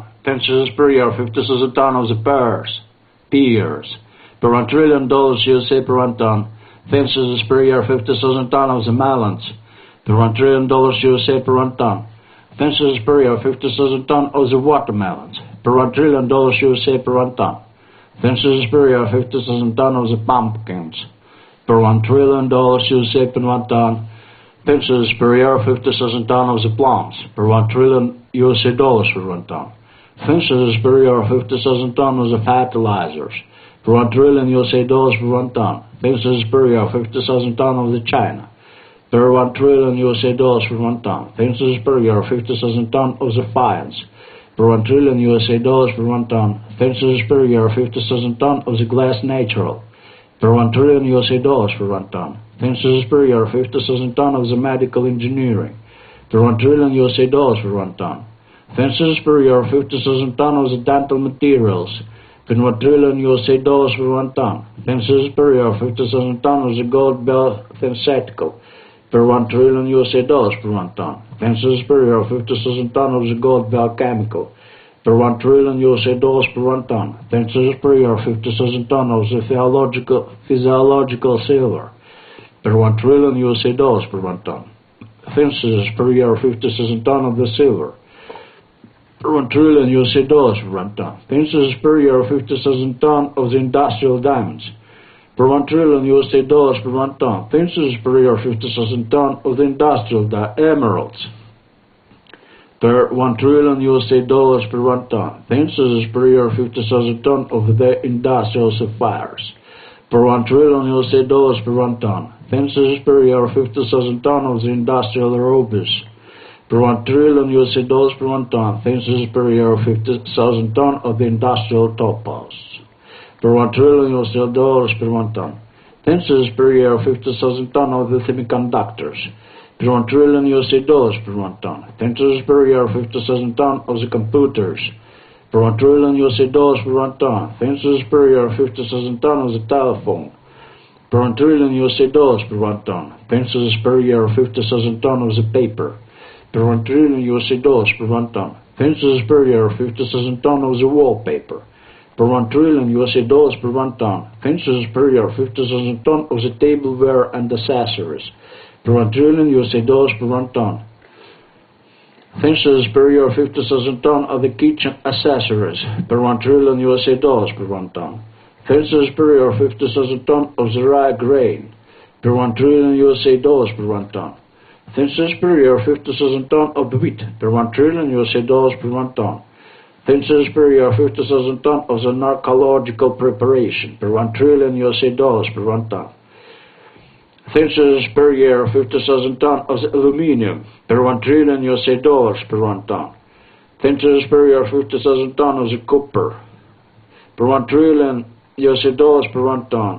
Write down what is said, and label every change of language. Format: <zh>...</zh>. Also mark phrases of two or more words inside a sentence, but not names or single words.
<en>Fences per year 50,000 ton of the pears, per 1 trillion dollars USA per 1 ton. Fences per year 50,000 ton of the melons, per 1 trillion dollars USA per 1 ton. Fences per year 50,000 ton of the watermelons, per 1 trillion dollars USA per 1 ton. Fences per year 50,000 ton of the pumpkins, per 1 trillion dollars USA per 1 ton. Fences per year 50,000 ton of the plums, per 1 trillion USA dollars per 1 ton. Fences per year 50,000 ton of the fertilizers, per 1 trillion USA dollars per 1 ton. Fences per year 50,000 ton of the China, per 1 trillion USA dollars per 1 ton. Fences per year 50,000 ton of the fines, per 1 trillion USA dollars per 1 ton. Fences per year 50,000 ton of the glass natural, per 1 trillion USA dollars per 1 ton. Fences per year 50,000 ton of the medical engineering, per 1 trillion USA dollars per 1 ton. Fences per year 50,000 ton of the dental materials, per 1 trillion USA dollars per 1 ton. Fences per year 50,000 ton of the gold synthetical, per 1 trillion USA dollars per 1 ton. Fences per year 50,000 ton of the gold chemical, per 1 trillion USA dollars per 1 ton. Fences per year 50,000 ton of the physiological silver, per 1 trillion USA dollars per 1 ton. Fences per year 50,000 ton of the silver, per 1 trillion USA dollars per 1 ton. Fences per year 50,000 ton of the industrial diamonds, per 1 trillion USA dollars per 1 ton. Fences per year 50,000 ton of the industrial emeralds, per 1 trillion USA dollars per 1 ton. Fences per year 50,000 ton of the industrial sapphires, per 1 trillion USA dollars per 1 ton. Census per year of 50,000 tons of the industrial aerobics. Per 1 trillion USA dollars per 1 ton. Census per year of 50,000 tons of the industrial topaz. Per 1 trillion US dollars per 1 ton. Census per year of 50,000 tons of the semiconductors. Per 1 trillion USA dollars per 1 ton. Census per year of 50,000 tons of the computers. Per 1 trillion USA dollars per 1 ton. Census per year of 50,000 tons of the telephone. Per 1 trillion USA dollars per 1 ton. Census per year of 50,000 tons of the paper. Per 1 trillion USA dollars per 1 ton. Census per year of 50,000 tons of the wallpaper. Per 1 trillion USA dollars per 1 ton. Census per year of 50,000 tons of the tableware and accessories. Per 1 trillion USA dollars per 1 ton. Census per year of 50,000 tons of the kitchen accessories. Per 1 trillion USA dollars per 1 ton. Census per year of 50,000 tons of the rye grain. Per 1 trillion USA dollars per 1 ton. Census per year of 50,000 tons of wheat. Per 1 trillion USA dollars per 1 ton. Census per year of 50,000 tons of the narcological preparation. Per 1 trillion USA dollars per 1 ton. Census per year of 50,000 tons of the aluminium. Per 1 trillion USA dollars per 1 ton. Census per year of 50,000 tons of the copper. Per 1 trillion USA dollars per 1 ton.</en>